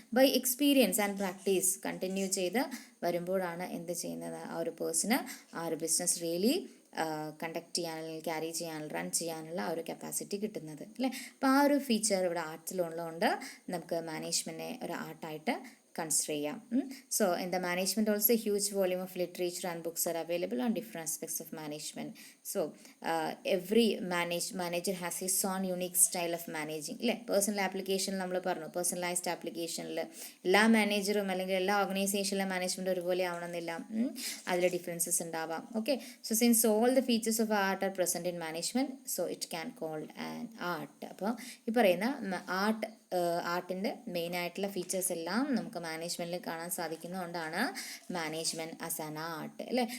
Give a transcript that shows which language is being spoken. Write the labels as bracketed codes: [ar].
[en] by experience and practice [ml] continue ചെയ്ത് വരുമ്പോഴാണ് എന്ത് ചെയ്യുന്നത്, ആ ഒരു പേഴ്സണ് ആ ഒരു ബിസിനസ് റിയലി കണ്ടക്ട് ചെയ്യാനുള്ള, ക്യാരി ചെയ്യാനുള്ള, റൺ ചെയ്യാനുള്ള ആ ഒരു കപ്പാസിറ്റി കിട്ടുന്നത്, അല്ലേ? അപ്പോൾ ആ ഒരു ഫീച്ചർ ഇവിടെ ആർട്ടിലുള്ളതുകൊണ്ട് നമുക്ക് മാനേജ്മെൻറ്റിനെ ഒരു ആർട്ടായിട്ട് കൺസിഡർ ചെയ്യാം. [en] So in the management also a huge volume of literature and books are available on different aspects of management. So every manager has his own unique style of managing, [ml] അല്ലേ? Personal application നമ്മൾ പറഞ്ഞു, personalised ആപ്ലിക്കേഷനിൽ എല്ലാ മാനേജറും അല്ലെങ്കിൽ എല്ലാ ഓർഗനൈസേഷനിലെ management ഒരുപോലെ ആവണമെന്നില്ല, അതിൽ ഡിഫറൻസസ് ഉണ്ടാവാം. [en] Okay, so since all the features of art are present in management, so it can called an art. [ml] അപ്പോൾ ഈ പറയുന്ന ആർട്ടിൻ്റെ മെയിനായിട്ടുള്ള ഫീച്ചേഴ്സ് എല്ലാം നമുക്ക് മാനേജ്മെൻറ്റിൽ കാണാൻ സാധിക്കുന്നതുകൊണ്ടാണ് മാനേജ്മെൻറ്റ് ആസ് ആൻ ആർട്ട്, അല്ലേ?